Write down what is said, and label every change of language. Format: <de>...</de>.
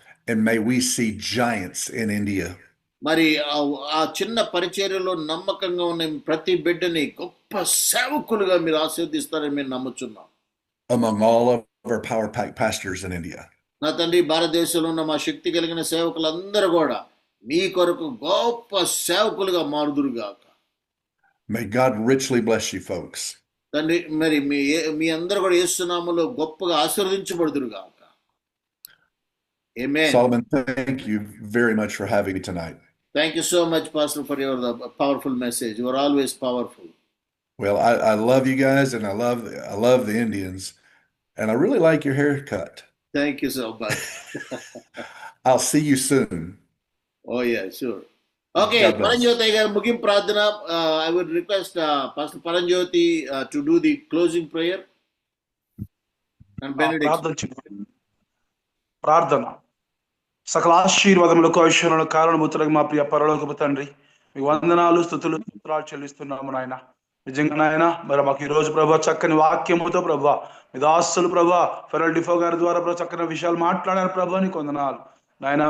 <en>And may we see giants in India.</en> <te>మరి ఆ చిన్న పరిచర్యలో నమ్మకంగా ఉన్న ప్రతి బిడ్డని గొప్ప సేవకులుగా మీరు ఆశీర్వదిస్తారని మేము నమ్ముచున్నాం.</te> <en>Among all of our Power Pack pastors in India.</en> <te>నా తండ్రి భారతదేశంలో ఉన్న మా శక్తి కలిగిన సేవకులందరూ కూడా మీ కొరకు గొప్ప సేవకులుగా మారుదురుగాక.</te> <en>May God richly bless you folks.</en> <te>తండ్రి మరి మీ అందరూ కూడా యేసు నామములో గొప్పగా ఆశీర్వదించబడుదురుగాక.</te> <en>Amen. Solomon, thank you very much for having me tonight. Thank you so much, Pastor, for your powerful message. You are always powerful. Well, I love you guys, and I love the Indians, and I really like your haircut. Thank you so much. I'll see you soon. Oh yeah, sure. Okay, Paranjyoti garu</en> <te>mugim pradhana.</te> <en>I would request Pastor Paranjyoti to do the closing prayer and benediction.</en> <te>ప్రార్థన. సకల ఆశీర్వాదములకు ఐశ్వర్యాలకు కారణభూతులకు మా ప్రియ పరలోకపు తండ్రి, మీకు వందనాలు స్తుతులు స్తోత్రాలు చెల్లిస్తున్నాము నాయన. నిజంగా నాయన మరి మాకు ఈ రోజు ప్రభా చక్కని వాక్యముతో ప్రభా మీ దాసులు ప్రభా ఫెరల్ డిఫో గారి ద్వారా ప్రభా చక్కని విషయాలు మాట్లాడారు ప్రభా, నీకు వందనాలు నాయన.</te>